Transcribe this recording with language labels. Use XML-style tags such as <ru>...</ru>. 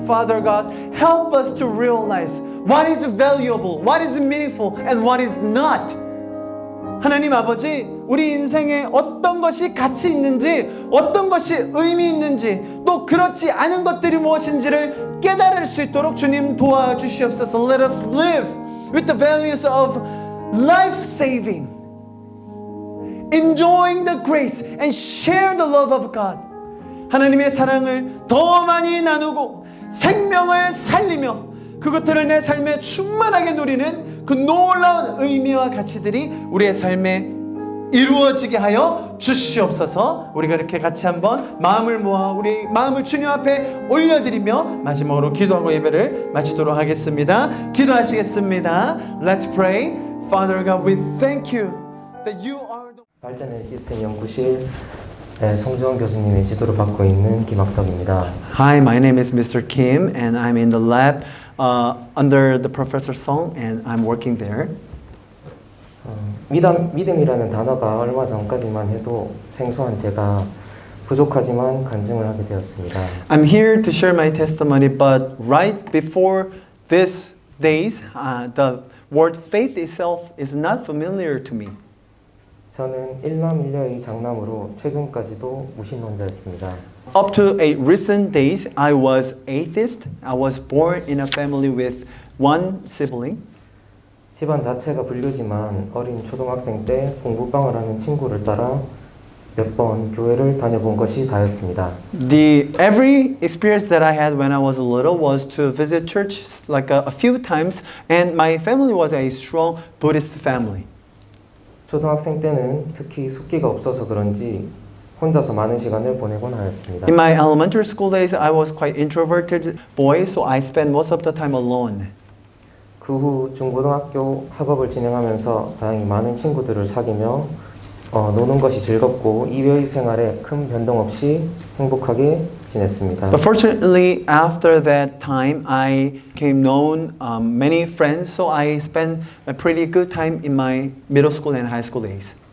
<en>Father God, help us to realize what is valuable, what is meaningful, and what is not.</en> <ko>하나님 아버지, 우리 인생에 어떤 것이 가치 있는지, 어떤 것이 의미 있는지, 또 그렇지 않은 것들이 무엇인지를 깨달을 수 있도록 주님 도와주시옵소서.</ko> <en>Let us live with the values of life-saving, enjoying the grace and share the love of God.</en> <ko>하나님의 사랑을 더 많이 나누고 생명을 살리며 그것들을 내 삶에 충만하게 누리는 그 놀라운 의미와 가치들이 우리의 삶에 이루어지게 하여 주시옵소서. 우리가 이렇게 같이 한번 마음을 모아 우리 마음을 주님 앞에 올려드리며 마지막으로 기도하고 예배를 마치도록 하겠습니다. 기도하시겠습니다.</ko> <en>Let's pray. Father God, we thank you that you are the</en> <ko>발전의 시스템 연구실 성주원 교수님의 지도를 받고 있는 김학덕입니다.</ko> <en>Hi, my name is Mr. Kim and I'm in the lab under the Professor Song and I'm working there.</en> <ko>믿음이라는 단어가 얼마 전까지만 해도 생소한 제가 부족하지만 간증을 하게 되었습니다.</ko> <en>I'm here to share my testimony, but right before these days, the word faith itself is not familiar to me.</en> <ko>저는 일남일녀의 장남으로 최근까지도 무신론자였습니다.</ko> <en>Up to a recent days, I was atheist. I was born in a family with one sibling.</en> <ko>집안 자체가 불교지만 어린 초등학생 때 공부방을 하는 친구를 따라 몇 번 교회를 다녀본 것이 다였습니다.</ko> <en>Every experience that I had when I was little was to visit church like a few times, and my family was a strong Buddhist family.</en> <ko>초등학생 때는 특히 숫기가 없어서 그런지 혼자서 많은 시간을 보내곤 하였습니다.</ko> <en>In my elementary school days, I was quite introverted boy, so I spent most of the time alone.</en> <ko>그 후 중고등학교 학업을 진행하면서 다행히 많은 친구들을 사귀며 노는 것이 즐겁고 이외의 생활에 큰 변동 없이 행복하게 지냈습니다.</ko> <en>But fortunately, after that time, I became known many friends, so I spent a pretty good time in my middle school and high school days.</en>